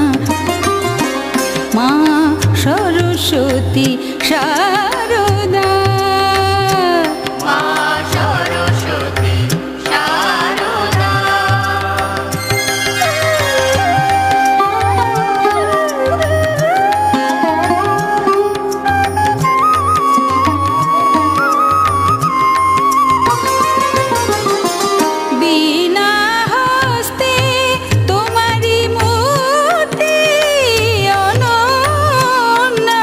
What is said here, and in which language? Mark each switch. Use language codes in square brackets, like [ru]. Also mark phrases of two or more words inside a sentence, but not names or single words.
[bn] মা সরস্বতী শারদা, [hi] मा सरस्वती शारदा, [bn] বিনা হস্তে তোমারি মূর্তি অনন্যা,